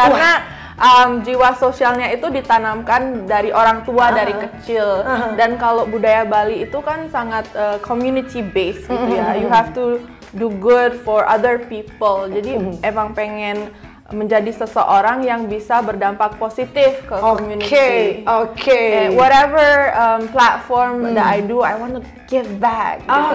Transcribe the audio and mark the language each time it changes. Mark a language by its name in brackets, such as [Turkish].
[Indonesian] Karena jiwa sosialnya itu ditanamkan dari orang tua dari kecil. Dan kalau budaya Bali itu kan sangat community based gitu ya. [English] You have to do good for other people. [Indonesian] Jadi emang pengen menjadi seseorang yang bisa berdampak positif ke community. [English] Whatever platform that I do, I want to give back.